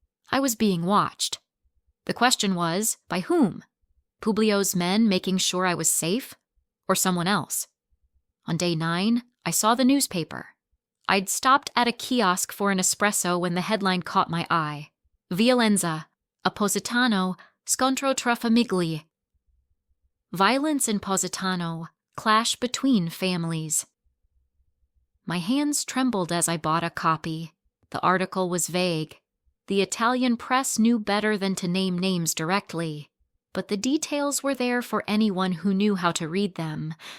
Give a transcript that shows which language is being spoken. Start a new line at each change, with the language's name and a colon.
English: I was being watched. The question was, by whom? Publio's men making sure I was safe? Or someone else? On day 9, I saw the newspaper. I'd stopped at a kiosk for an espresso when the headline caught my eye.
Italian: Violenza, a Positano, scontro tra famiglie.
English: Violence in Positano, clash between families. My hands trembled as I bought a copy. The article was vague. The Italian press knew better than to name names directly, but the details were there for anyone who knew how to read them.